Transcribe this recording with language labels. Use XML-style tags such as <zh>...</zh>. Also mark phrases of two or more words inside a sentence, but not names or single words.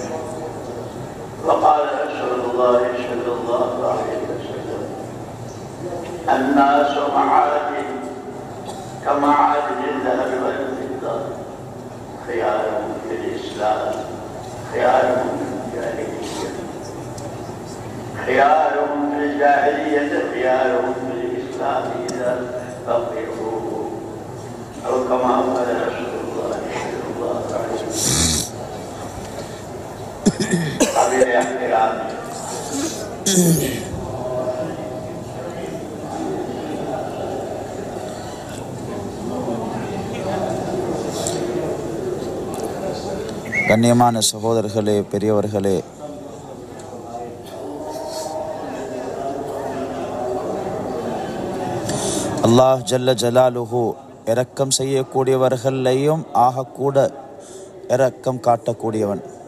<ar>وقال رسول الله صلى الله عليه وسلم الناس معادن كمعادن الذهب والفضة خيارهم في الإسلام خيارهم في الجاهلية خيارهم في الجاهلية خيارهم في الإسلام إذا فقهوا أو كما قال رسول الله صلى الله عليه وسلم. قبل احترام</ar> <ta>கண்ணியமான சகோதரர்களே, பெரியவர்களே, அல்லாஹ்</ta> <ar>جل جلاله</ar> <ta>இரக்கம் செய்யக்கூடியவர்களையும் ஆகக்கூட இரக்கம் காட்டக்கூடியவன்.</ta>